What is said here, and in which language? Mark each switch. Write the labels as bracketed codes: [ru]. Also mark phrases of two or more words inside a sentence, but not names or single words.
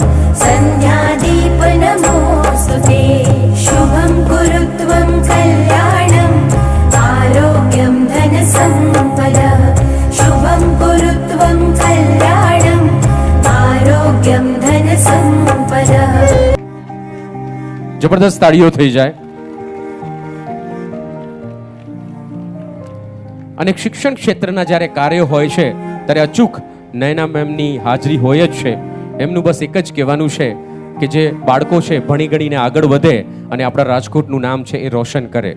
[sa] सन्ध्यादीपनमोऽस्तु ते शुभं कुरुत्वं कल्याणम् आरोग्यं धनसम्पदः शुभं कुरुत्वं कल्याणम् आरोग्यं धनसम्पदः [gu] જબરદસ્ત તાળીઓ થઈ જાય. અને શિક્ષણ ક્ષેત્રના જ્યારે કાર્ય હોય છે ત્યારે અચૂક નયના મેમની હાજરી હોય જ છે. એમનું બસ એક જ કહેવાનું છે કે જે બાળકો છે ભણી ગણીને આગળ વધે અને આપણા રાજકોટનું નામ છે એ રોશન કરે.